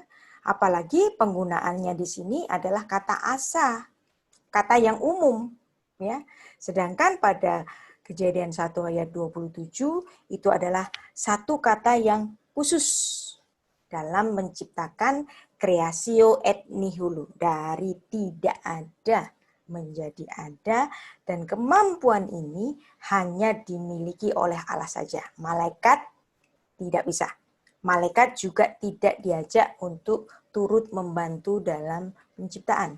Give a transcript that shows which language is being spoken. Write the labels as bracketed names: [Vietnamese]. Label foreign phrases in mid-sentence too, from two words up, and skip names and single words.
[Indonesian] Apalagi penggunaannya di sini adalah kata asa, kata yang umum, ya. Sedangkan pada Kejadian 1 ayat 27 itu adalah satu kata yang khusus dalam menciptakan [Latin] creatio et nihilo, [Indonesian] dari tidak ada menjadi ada, dan kemampuan ini hanya dimiliki oleh Allah saja. Malaikat tidak bisa. malaikat juga tidak diajak untuk turut membantu dalam penciptaan.